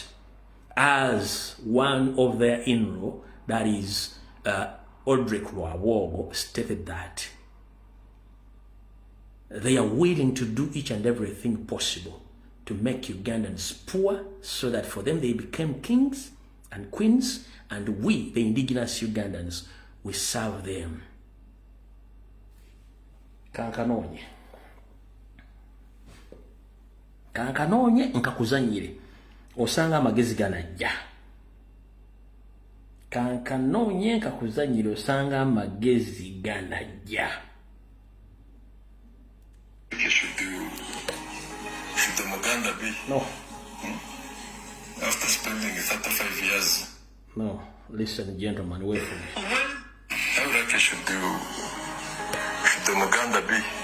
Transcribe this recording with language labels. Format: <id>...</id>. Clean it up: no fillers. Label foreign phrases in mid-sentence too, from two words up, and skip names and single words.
<en>As one of their in-law, that is Aldrich Rwawogo, stated that they are willing to do each and everything possible to make Ugandans poor so that for them they become kings and queens, and we, the indigenous Ugandans, we serve them.</en> <lg>Kankanonye nkakuzanyire osanga amagezi ganajja. Kankanonye nkakuzanyire osanga amagezi ganajja.</lg> <en>Should the Muganda be? No. After spending 35 years. No. Listen, gentlemen, wait for me. How like should the Muganda be?</en>